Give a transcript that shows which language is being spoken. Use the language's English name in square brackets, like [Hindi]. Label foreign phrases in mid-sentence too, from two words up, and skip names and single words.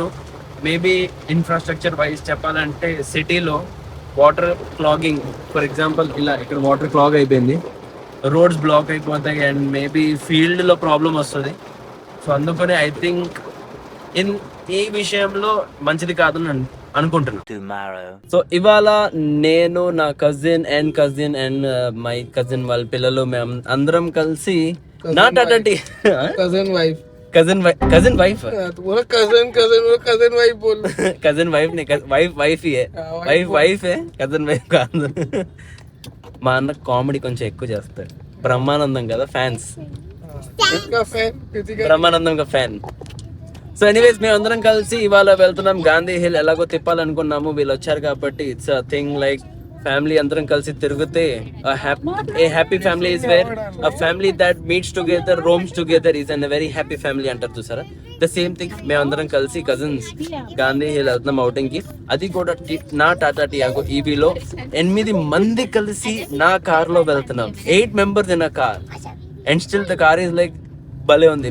[English] maybe infrastructure wise [Telugu] చెప్పాలంటే సిటీలో [English] water clogging, for example [Telugu] ఇలా ఇక్కడ [English] water clog [Telugu] అయిపోయింది, [English] roads block [Telugu] అయిపోతాయి [English] and maybe [Telugu] ఫీల్డ్లో ప్రాబ్లం వస్తుంది. సో అందుకనే [English] I think [Telugu] ఈ విషయంలో మంచిది కాదని అనుకుంటున్నాను. సో ఇవాళ నేను నా కజిన్ [English] and my cousin [Telugu] వాళ్ళ పిల్లలు మేము అందరం కలిసి నా టాటా [Hindi] कजन वाइफ ही है. वाइफ है कजन वाइफ [Telugu] కాదు. మా అన్న కామెడీ కొంచెం ఎక్కువ చేస్తాడు. బ్రహ్మానందం కదా ఫ్యాన్స్. బ్రహ్మానందం కా ఫ్యాన్. [English] so anyways [Telugu] మేము అందరం కలిసి ఇవాళ వెళ్తున్నాం గాంధీ హిల్. ఎలాగో తిప్పాలనుకున్నాము, వీళ్ళు వచ్చారు కాబట్టి [English] it's a thing like family [Telugu] అందరం కలిసి తిరిగితే [English] a happy family is where a family that meets together, roams together is an very happy family [Telugu] అంటారు చూసారా. [English] the same thing [Telugu] మేము అందరం కలిసి కజిన్స్ గాంధీ హిల్ వెళ్తున్నాం అవుటింగ్ కి. అది కూడా నా టాటా టియాగో ఈవీలో 8 మంది కలిసి నా కార్ లో వెళ్తున్నాం. [English] 8 members in a car and still the car is like [Telugu] భలే ఉంది.